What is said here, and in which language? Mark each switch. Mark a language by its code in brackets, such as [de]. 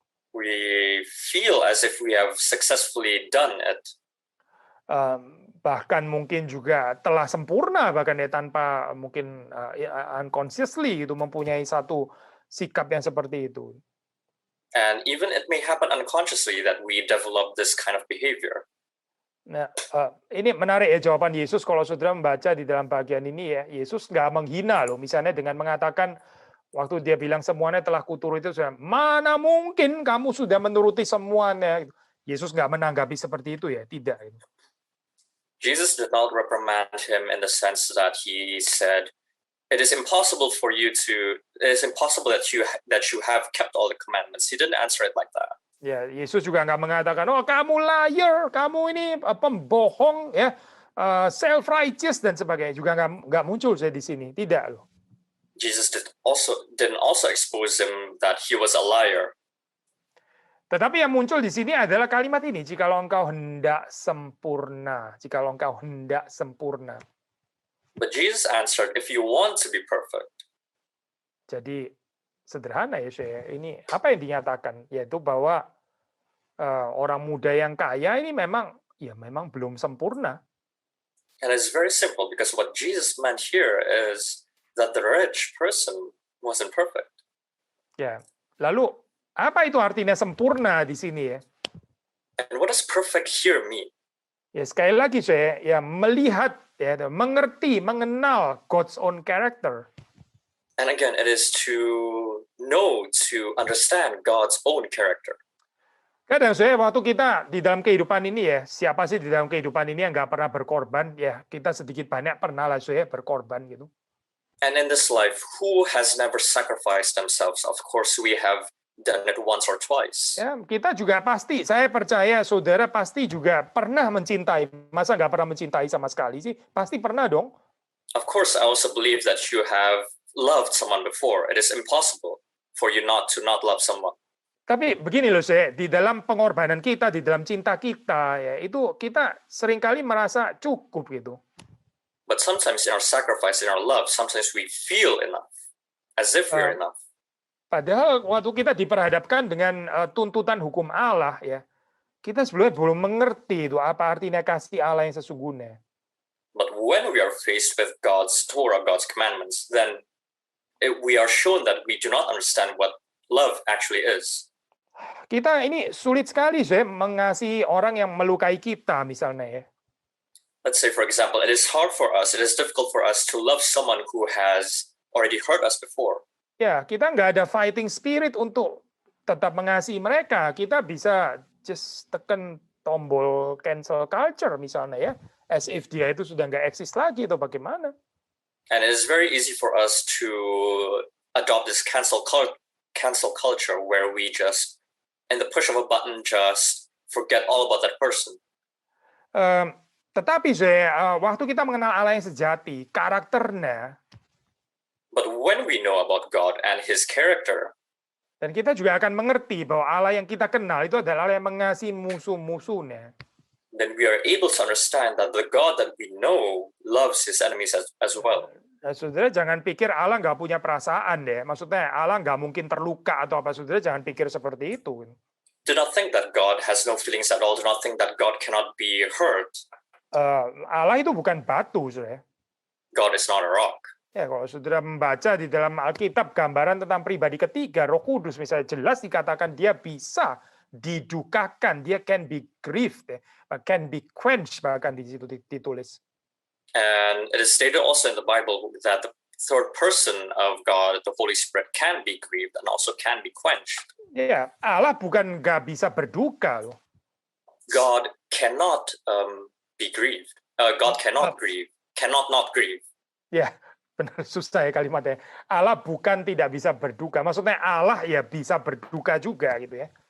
[en] We feel as if we have successfully done it. [id] Bahkan mungkin juga telah sempurna bahkan ya tanpa mungkin unconsciously itu mempunyai satu sikap yang seperti itu. [en] And even it may happen unconsciously that we develop this kind of behavior. [id] Nah, ini menarik ya jawaban Yesus kalau saudara membaca di dalam bagian ini ya. Yesus nggak menghina loh, misalnya dengan mengatakan waktu dia bilang semuanya telah kuturuti itu, mana mungkin kamu sudah menuruti semuanya. Yesus nggak menanggapi seperti itu ya, tidak. [en] Jesus did not reprimand him in the sense that he said, it is impossible that you have kept all the commandments. He didn't answer it like that. [id] Ya, Yesus juga nggak mengatakan, kamu liar, kamu ini pembohong, ya, self-righteous dan sebagainya. Juga nggak muncul saya di sini, tidak loh. [en] Jesus didn't also expose him that he was a liar. [id] Tetapi yang muncul di sini adalah kalimat ini, jikalau engkau hendak sempurna, jikalau engkau hendak sempurna. [en] But Jesus answered, if you want to be perfect. [id] Jadi sederhana ya saya. Ini apa yang dinyatakan yaitu bahwa orang muda yang kaya ini memang belum sempurna. [en] And it's very simple because what Jesus meant here is that the rich person wasn't perfect. [id] Ya. Lalu apa itu artinya sempurna di sini ya? [en] And what does perfect here mean? [id] Ya sekali lagi saya ya melihat ya, mengerti, mengenal [en] God's own character. And again, it is to know, to understand God's own character. [id] Kadang saya waktu kita di dalam kehidupan ini ya, siapa sih di dalam kehidupan ini yang nggak pernah berkorban? Ya, kita sedikit banyak pernah lah saya berkorban gitu. [en] And in this life, who has never sacrificed themselves? Of course, we have done it once or twice. [id] Ya, kita juga pasti, saya percaya saudara pasti juga pernah mencintai. Masa nggak pernah mencintai sama sekali sih? Pasti pernah dong. [en] Of course, I also believe that you have loved someone before. It is impossible for you not to not love someone. [id] Tapi begini loh saya, di dalam pengorbanan kita, di dalam cinta kita, ya itu kita seringkali merasa cukup gitu. [en] But sometimes in our sacrifice, in our love, sometimes we feel enough, as if we are enough. [id] Padahal waktu kita diperhadapkan dengan tuntutan hukum Allah, ya kita sebelumnya belum mengerti itu apa artinya kasih Allah yang sesungguhnya. [en] But when we are faced with God's Torah, God's commandments, then we are shown that we do not understand what love actually is. [id] Kita ini sulit sekali saya mengasihi orang yang melukai kita misalnya ya. [en] Let's say, for example, it is hard for us, it is difficult for us to love someone who has already hurt us before. [id] Ya, kita nggak ada [en] fighting spirit [id] untuk tetap mengasihi mereka. Kita bisa just tekan tombol cancel culture misalnya ya. [en] As if [id] dia itu sudah nggak eksis lagi atau bagaimana. [en] And it is very easy for us to adopt this cancel culture where we just, in the push of a button, just forget all about that person. [id] Tetapi waktu kita mengenal Allah yang sejati, karakternya, [en] But when we know about God and His character, [id] dan kita juga akan mengerti bahwa Allah yang kita kenal itu adalah Allah yang mengasihi musuh-musuhnya. [en] then we are able to understand that the God that we know loves His enemies as well. [id] Nah, saudara jangan pikir Allah nggak punya perasaan deh. Maksudnya Allah nggak mungkin terluka atau apa. Saudara jangan pikir seperti itu. [en] Do not think that God has no feelings at all. Do not think that God cannot be hurt. [id] Allah itu bukan batu, saudara. [en] God is not a rock. [id] Ya, kalau saudara membaca di dalam Alkitab gambaran tentang pribadi ketiga, Roh Kudus misalnya jelas dikatakan dia bisa didukakan, dia [en] can be grieved, can be quenched [id] bahkan di situ ditulis. [en] And it is stated also in the Bible that the third person of God, the Holy Spirit, can be grieved and also can be quenched. Ya, Allah bukan nggak bisa berduka loh. God cannot be grieved. God cannot grieve, cannot not grieve. [id] Ya, benar susah ya kalimatnya. Allah bukan tidak bisa berduka. Maksudnya Allah ya bisa berduka juga gitu ya.